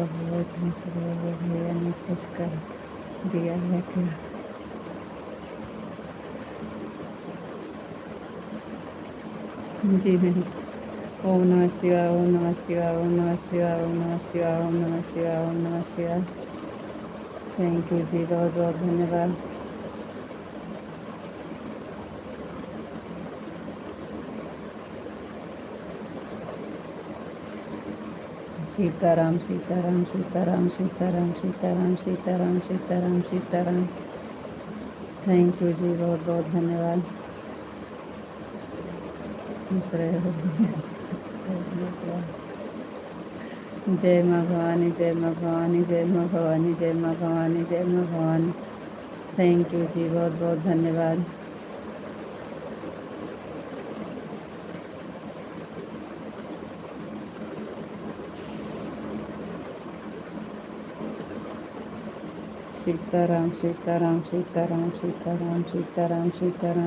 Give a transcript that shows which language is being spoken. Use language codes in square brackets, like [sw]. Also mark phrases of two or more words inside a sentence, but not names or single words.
[hi] बहुत हंस रहे हो, भैया ने कुछ कर दिया है क्या? जी नहीं। [sa] ओम नमः शिवाय, ओम नमः शिवाय, ओम नमः शिवाय, ओम नमः शिवाय, ओम नमः शिवाय, ओम नमः शिवाय। [en] Thank you [hi] जी, बहुत बहुत धन्यवाद। सीताराम, सीताराम, सीताराम, सीताराम, सीताराम, सीताराम, सीताराम, सीताराम। [en] Thank you [hi] जी, बहुत बहुत धन्यवाद। हंस रहे हो। जय माँ भवानी, जय माँ भवानी, जय माँ भवानी, जय माँ भवानी, जय माँ भवानी। [en] Thank you [hi] जी, बहुत बहुत धन्यवाद। सीताराम, सीताराम, सीताराम, सीताराम, सीताराम, सीताराम।